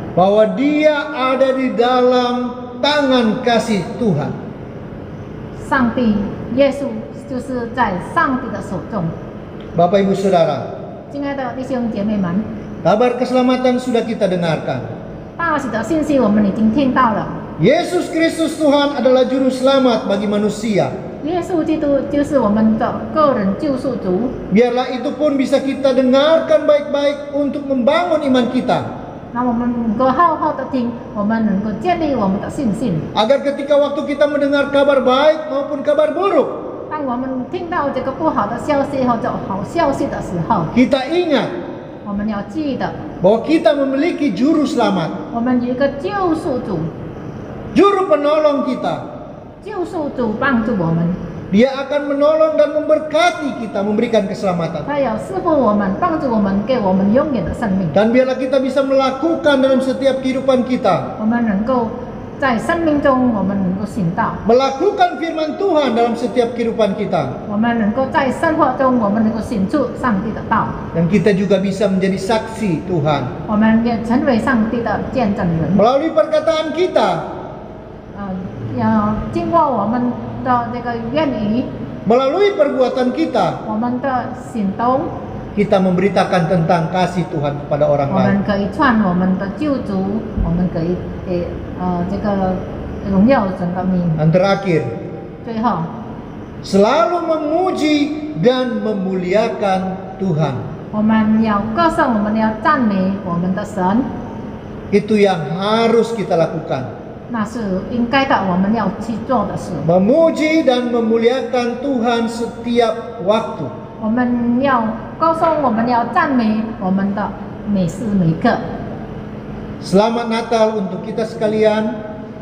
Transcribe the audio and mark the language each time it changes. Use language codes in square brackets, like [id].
[id] Bahwa dia ada di dalam tangan kasih Tuhan. [zh] 上帝，耶稣就是在上帝的手中。 [id] Bapak Ibu Saudara, [zh] 亲爱的弟兄姐妹们， [id] kabar keselamatan sudah kita dengarkan. [zh] 大喜的信息我们已经听到了。 [id] Yesus Kristus Tuhan adalah juru selamat bagi manusia. [zh] 耶稣基督就是我们的个人救赎主。 [id] Biarlah itu pun bisa kita dengarkan baik-baik untuk membangun iman kita. [zh] 那我们能够好好的听，我们能够建立我们的信心。 [id] Agar ketika waktu kita mendengar kabar baik maupun kabar buruk, [zh] 当我们听到这个不好的消息或者好消息的时候， [id] kita ingat [zh] 我们要记得， [id] bahwa kita memiliki juru selamat, [zh] 我们有一个救赎主， [id] juru penolong kita. [zh] 救赎主帮助我们， [id] Dia akan menolong dan memberkati kita, memberikan keselamatan. [zh] 他要赐福我们，帮助我们，给我们永远的生命。 [id] Dan biarlah kita bisa melakukan dalam setiap kehidupan kita. [zh] 我们能够在生命中我们能够行道， [id] melakukan firman Tuhan dalam setiap kehidupan kita, [zh] 我们能够在生活中我们能够行出上帝的道， [id] dan kita juga bisa menjadi saksi Tuhan [zh] 我们也成为上帝的见证人。 [id] melalui perkataan kita, [zh] 要经过我们的这个言语， [id] melalui perbuatan kita, [zh] 我们的行动， [id] kita memberitakan tentang kasih Tuhan kepada orang [zh] 我 [id] lain. [zh] 们可以传我们的救主，我们可以给这个荣耀神的名。 [id] Dan terakhir, [zh] 最后， [id] selalu memuji dan memuliakan Tuhan. [zh] 我们要歌颂，我们要赞美我们的神， [id] Itu yang harus kita lakukan. [zh] 那是应该的，我们要去做的事。 [id] Memuji dan memuliakan Tuhan setiap waktu. [zh] 我们要歌颂，我们要赞美我们的每时每刻。 [id] Selamat Natal untuk kita sekalian.